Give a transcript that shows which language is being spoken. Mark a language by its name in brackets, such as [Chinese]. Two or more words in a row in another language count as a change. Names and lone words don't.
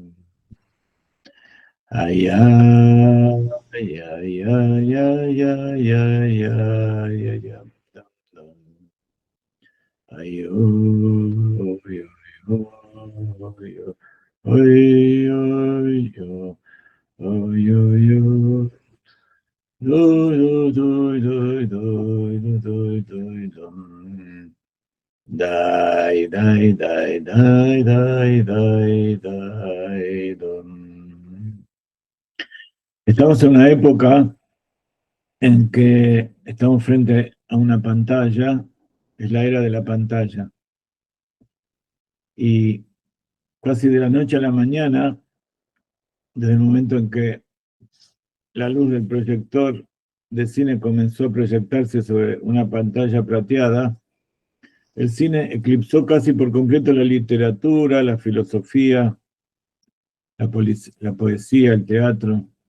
[Spanish] Ay, ay, ay, ay, ay, ay, ay, ay, ay, ay, ay. Ay, oh, ay, ay, oh, ay, oh, ay, ay, oh, ay, ay, oh. Doi, doi, doi, doi, doi, doi, doi, dom. Dai, dai, dai, dai, dai, dai, dai, dom. Estamos en una época en que estamos frente a una pantalla, es la era de la pantalla, y casi de la noche a la mañana, desde el momento en que la luz del proyector de cine comenzó a proyectarse sobre una pantalla plateada, el cine eclipsó casi por completo la literatura, la filosofía, la poesía, el teatro.